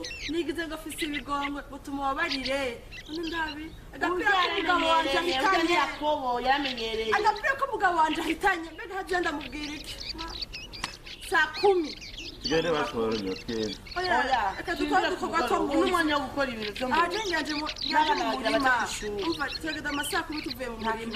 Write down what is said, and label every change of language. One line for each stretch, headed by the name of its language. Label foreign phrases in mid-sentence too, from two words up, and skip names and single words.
Rundi: nigize ngo afise ibigongo butuma wabarire none ndabi agapira k'umugabo wanje ahitanye yakobo yaramenyereye agapira k'umugabo wanje ahitanye mbega hagiye ndamubwira iki saa 10 tugende batworonya twebwe oya reka dukore udukorwa two mu n'umwanya wo gukora ibintu byo mu rugo aje nyanje mu murima umva turageza amasaha 10 tuvuye mu murima